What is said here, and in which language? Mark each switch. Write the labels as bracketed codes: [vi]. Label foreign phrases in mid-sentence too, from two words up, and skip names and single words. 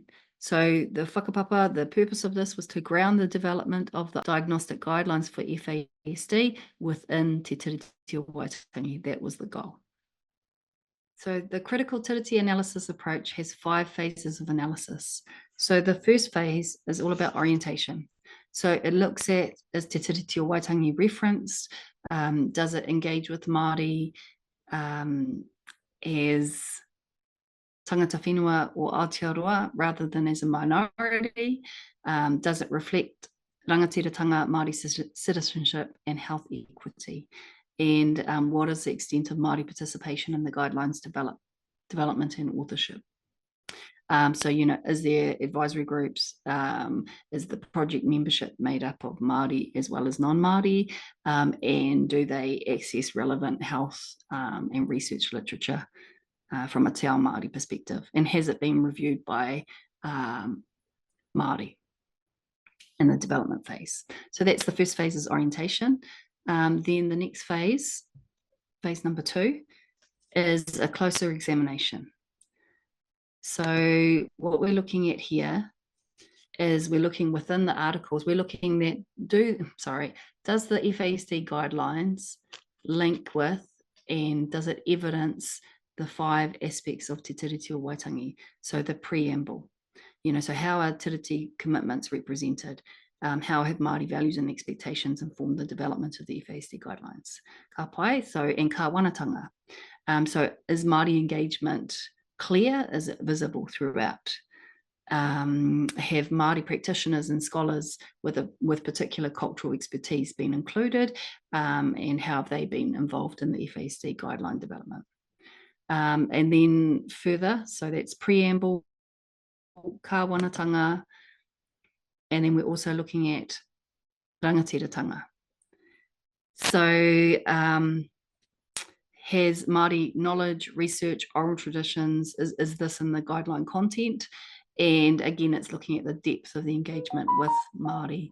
[en] So the whakapapa, the purpose of this was to ground the development of the diagnostic guidelines for FASD within Te Tiriti o Waitangi. That was the goal. So the Critical Tiriti Analysis approach has 5 phases of analysis. So the first phase is all about orientation. So it looks at, is Te Tiriti o Waitangi referenced? Does it engage with Māori as [mi] tangata whenua [en] or Aotearoa rather than as a minority? Does it reflect rangatiratanga, Māori citizenship and health equity? And what is the extent of Māori participation in the guidelines development and authorship? So, is there advisory groups? Is the project membership made up of Māori as well as non-Māori? And do they access relevant health and research literature from a [mi] te ao Māori [en] perspective? And has it been reviewed by Māori in the development phase? So that's the first phase, is orientation. Then the next phase number 2, is a closer examination. So what we're looking at here is we're looking within the articles, we're looking at, does the FASD guidelines link with, and does it evidence the 5 aspects of Te Tiriti o Waitangi? So the preamble, so how are Tiriti commitments represented? How have Māori values and expectations informed the development of the FASD guidelines? [mi] Ka pai, and ka wanatanga. [en] So is Māori engagement clear? Is it visible throughout? Have Māori practitioners and scholars with particular cultural expertise been included? And how have they been involved in the FASD guideline development? And then further, so that's preamble, [mi] ka wanatanga, [en] and then we're also looking at rangatiratanga. So has Māori knowledge, research, oral traditions, is this in the guideline content? And again, it's looking at the depth of the engagement with Maori.